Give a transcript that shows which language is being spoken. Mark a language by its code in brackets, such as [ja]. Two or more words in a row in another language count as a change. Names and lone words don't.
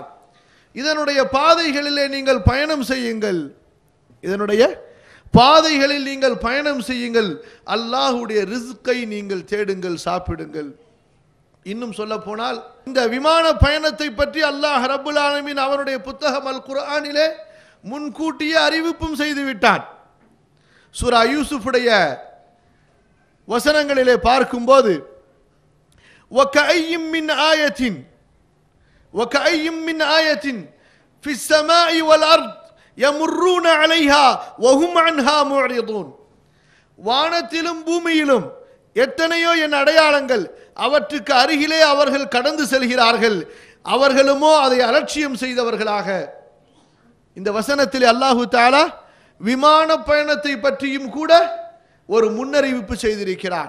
[ta] இதனுடைய பாதைகளிலே நீங்கள் பயணம் செய்யுங்கள், இதனுடைய பாதைகளில் நீங்கள் பயணம் செய்யுங்கள், அல்லாஹ்வுடைய ரிஸ்கை நீங்கள் தேடுங்கள், சாப்பிடுங்கள். இன்னும் சொல்ல போனால் இந்த விமான பயணத்தை பற்றி அல்லாஹ் [ar] رب العالمين [ta] அவருடைய புத்தகம் அல் குர்ஆனிலே முன்கூட்டியே அறிவிப்பும் செய்து விட்டான். சூரா யூசுஃபுடைய வசனங்களிலே பார்க்கும்போது [ar] وَكَأَيٍّ مِّنْ آيَةٍ فِي السَّمَاءِ وَالْأَرْضِ يَمُرُّونَ عَلَيْهَا وَهُمْ عَنْهَا مُعْرِضُونَ, [ta] வானத்திலும் பூமியிலும் எத்தனையோ என் அடையாளங்கள், அவற்றுக்கு அருகிலே அவர்கள் கடந்து செல்கிறார்கள், அவர்களுமோ அதை அலட்சியம் செய்தவர்களாக. இந்த வசனத்தில் [ar] الله تعالى [ta] விமான பயணத்தை பற்றியும் கூட ஒரு முன்னறிவிப்பு செய்திருக்கிறார்.